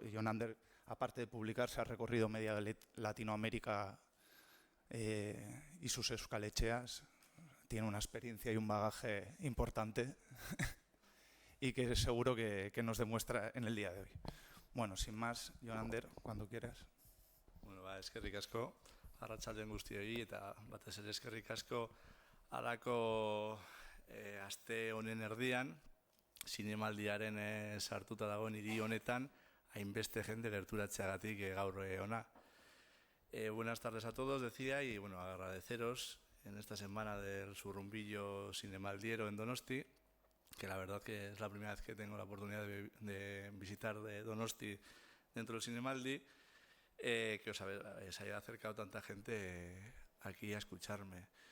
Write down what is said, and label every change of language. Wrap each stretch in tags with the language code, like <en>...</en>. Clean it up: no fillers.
<es>Jonander, aparte de publicar, se ha recorrido media Latinoamérica y sus euskalecheas. Tiene una experiencia y un bagaje importante y que seguro que nos demuestra en el día de hoy. Bueno, sin más, Jonander, cuando quieras.</es> <eu>Bueno, eskerrik asko, arratsaldeon guztioi, eta batez ere eskerrik asko halako aste honen erdian, zinemaldiaren sartuta dagoen hiri honetan, hainbeste jende gerturatzeagatik gaur ona.</eu> <es>Buenas tardes a todos, decía, y bueno, agradeceros en esta semana del surrumbillo cinemaldiero en Donosti, que la verdad que es la primera vez que tengo la oportunidad de visitar de Donosti dentro del Cinemaldi, que os haya acercado tanta gente aquí a escucharme.</es>